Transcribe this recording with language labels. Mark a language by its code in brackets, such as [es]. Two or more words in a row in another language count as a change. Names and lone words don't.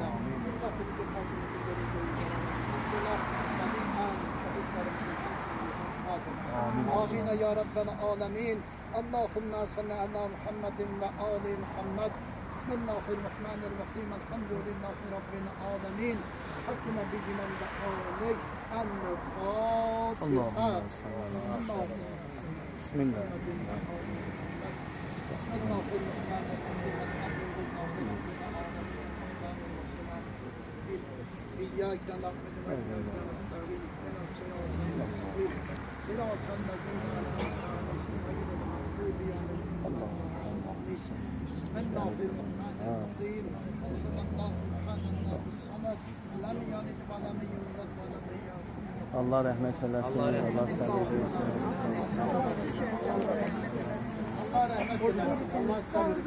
[tr] Milletimizin, halkımızın vereceği yaralarımız jami'an şehitlerimizin hepsini şad eyle. [ar] آمين يا رب العالمين. اللهم صل على محمد وعلى آل محمد. بسم الله الرحمن الرحيم الحمد لله رب العالمين. حق نبينا وآله الفاتحة. اللهم صل على بسم الله بسم الله الرحمن الرحيم الحمد لله رب العالمين الرحمن الرحيم إياك نعبد وإياك نستعين اهدنا الصراط المستقيم صراط الذين أنعمت عليهم غير المغضوب عليهم ولا الضالين بسم الله الرحمن الرحيم قل هو الله أحد الله الصمد لم يلد ولم يولد ولم يكن له [tr] Allah rahmet eylesin. Allah sabır versin. Allah rahmet eylesin. Allah sabır